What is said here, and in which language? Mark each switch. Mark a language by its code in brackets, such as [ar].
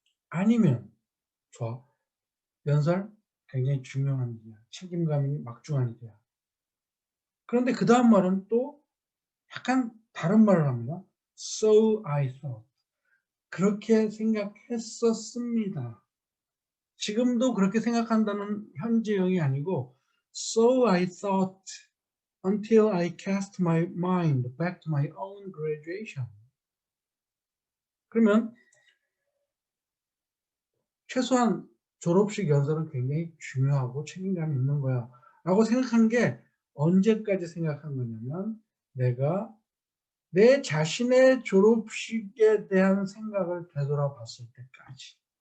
[ko] 아니면 좋아. 연설 굉장히 중요한 일이야. 책임감이 막중한 일이야. 그런데 그 다음 말은 또 약간 다른 말을 합니다. [en] So I thought. [ko] 그렇게 생각했었습니다. 지금도 그렇게 생각한다는 현재형이 아니고 [en] So I thought until I cast my mind back to my own graduation. [ko] 그러면 최소한 졸업식 연설은 굉장히 중요하고 책임감이 있는 거야 라고 생각한 게 언제까지 생각한 거냐면 내가 내 자신의 졸업식에 대한 생각을 되돌아봤을 때까지.